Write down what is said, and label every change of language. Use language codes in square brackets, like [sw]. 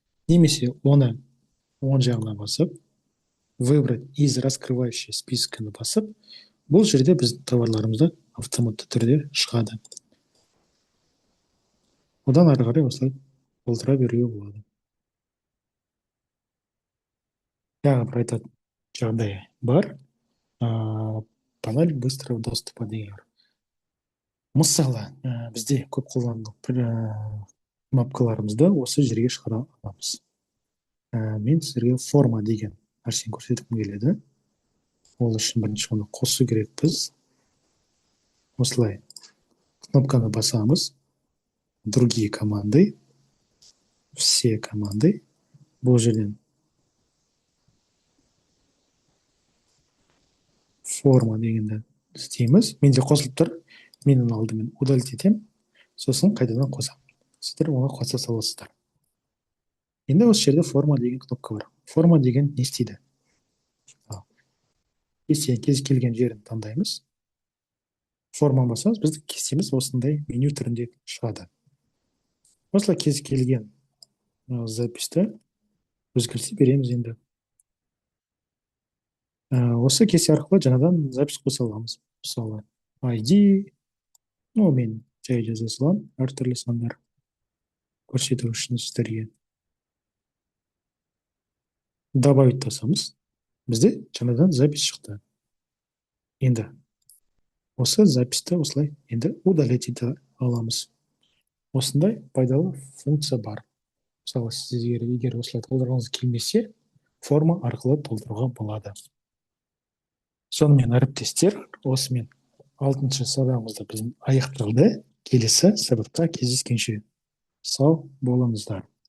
[kk] Немесе оны оң жағына басып, [ru] выбрать из раскрывающий [kk] списканы басып, бұл жерде біздің товарларымызды автоматты түрде шығады. Одан ары қарай осылай толтыра беруге болады. Тағы бір айтатын жағдай бар. [ru] Панель быстрого доступа [kk] деген. Мысалы, бізде көп қолданылған кнопкаларымызды осы жерге шығара аламыз. Мен сіздерге форма деген нәрсені көрсеткім келеді. Ол үшін бірінші оны қосу керекпіз. Осылай кнопканы басамыз. [ru] Другие команды, все команды. [kk] Бұл жерден форма дегенді істейміз. Менде қосылып тұр. Мен оны алдымен удалить етемін. Сосын қайтадан қосамын. Сіздер оны қоса саласыздар. Енді осы жерде форма деген кнопка бар. Форма деген не істейді? Кез келген жерін таңдаймыз. Форма басамыз, біздің кестеміз осындай меню түрінде шығады. Осылай кез келген записьті өзгерте береміз енді. Осы кесте арқылы жаңадан запись қоса аламыз. Мысалы, ID, мен жай жаза саламын, әртүрлі сандар көрсету үшін сіздерге. Добавить басамыз. Бізде жаңадан запись шықты. Енді осы записьті осылай енді удалить ете аламыз. Осындай пайдалы функция бар. Мысалы, сіздер егер осылай толтырғыңыз келмесе, форма арқылы толтыруға болады. Сонымен әріптестер, осымен 6-шы сабағымызда біздің аяқталды. Келесі сабақта кездескенше сау болыңыздар.